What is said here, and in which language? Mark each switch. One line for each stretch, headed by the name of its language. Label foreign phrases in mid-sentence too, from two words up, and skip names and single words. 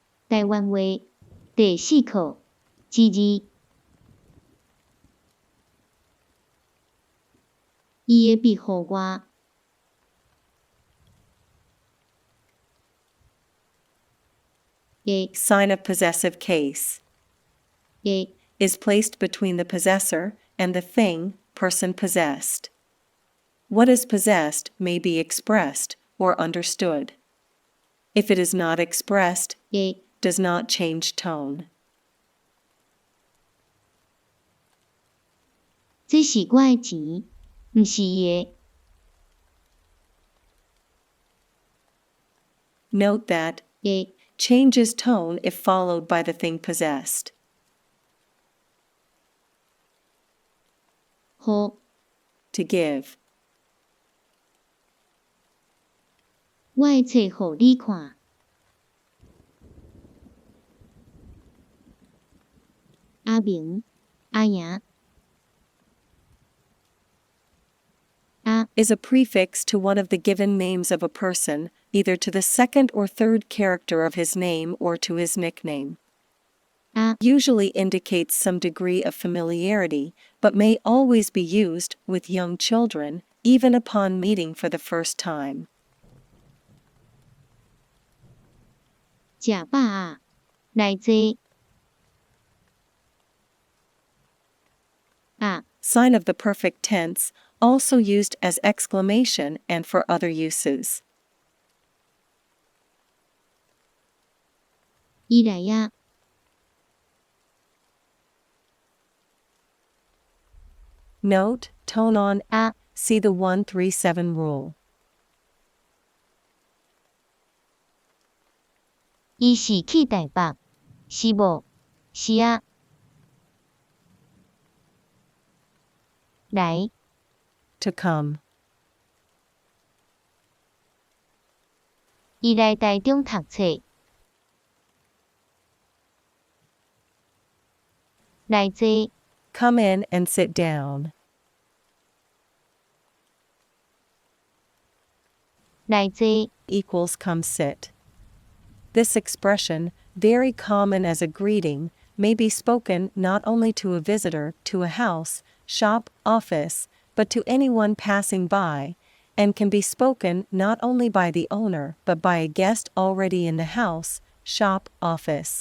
Min Nan Chinese: 台灣話第4課之2。伊會庇護我。
English: Sign of possessive case. Is placed between the possessor and the thing, person possessed. What is possessed may be expressed or understood. If it is not expressed, it does not change tone.
Min Nan Chinese: 這是我的錢，不是伊的。
English: Note that it changes tone if followed by the thing possessed.
Min Nan Chinese: 予
English: To give.
Min Nan Chinese: 我的冊予你看。阿明、阿爺。
English: Is a prefix to one of the given names of a person, either to the second or third character of his name or to his nickname. Usually indicates some degree of familiarity, but may always be used with young children, even upon meeting for the first time.
Min Nan Chinese: 食飽啊，來坐。
English: Sign of the perfect tense, also used as exclamation and for other uses.
Min Nan Chinese: 伊來啊。
English: Note, tone on a, see the 137 rule.
Min Nan Chinese: 伊是去台北，是無？是啊。來。
English: To come.
Min Nan Chinese: 伊來台中讀冊。來坐。
English: Come in and sit down.
Min Nan Chinese: 來坐
English: equals come sit. This expression, very common as a greeting, may be spoken not only to a visitor to a house, shop, office, but to anyone passing by, and can be spoken not only by the owner but by a guest already in the house, shop, office.